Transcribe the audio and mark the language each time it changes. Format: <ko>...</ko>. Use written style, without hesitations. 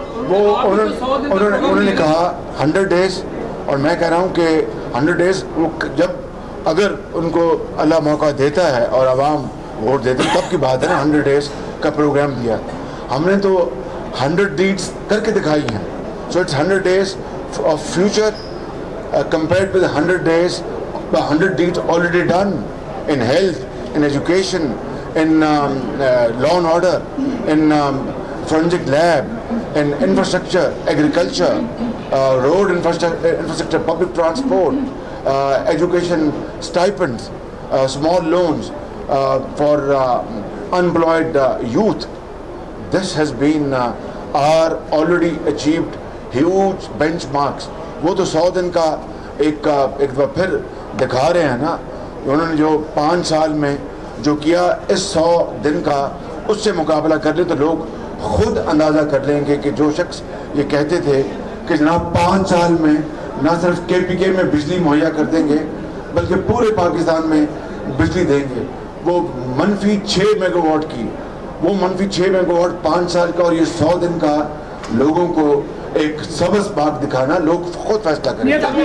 <hi>वो उन्होंने कहा 100 डेज, और मैं कह रहा हूँ कि 100 डेज वो जब अगर उनको अल्लाह मौका देता है और आवाम वोट देते हैं तब की बात है ना। 100 डेज का प्रोग्राम दिया हमने, तो 100 डीड्स करके दिखाई हैं।</hi> <en>So it's 100 days of future compared with 100 days, 100 deeds already done in health, in education, in law and order, in forensic lab, in infrastructure, agriculture, road infrastructure, public transport, education stipends, small loans for unemployed youth. This has been our already achieved huge benchmarks.</en> <hi>वो तो 100 दिन का एक बार फिर दिखा रहे हैं ना। उन्होंने जो 5 साल में जो किया, इस 100 दिन का उससे मुकाबला कर ले तो लोग खुद अंदाज़ा कर लेंगे कि जो शख्स ये कहते थे कि जनाब 5 साल में ना सिर्फ KPK में बिजली मुहैया कर देंगे बल्कि पूरे पाकिस्तान में बिजली देंगे, वो -6 मेगावाट की, वो -6 मेगावाट 5 साल का, और ये 100 दिन का लोगों को एक सबस बाग दिखाना, लोग खुद फैसला करेंगे।</hi>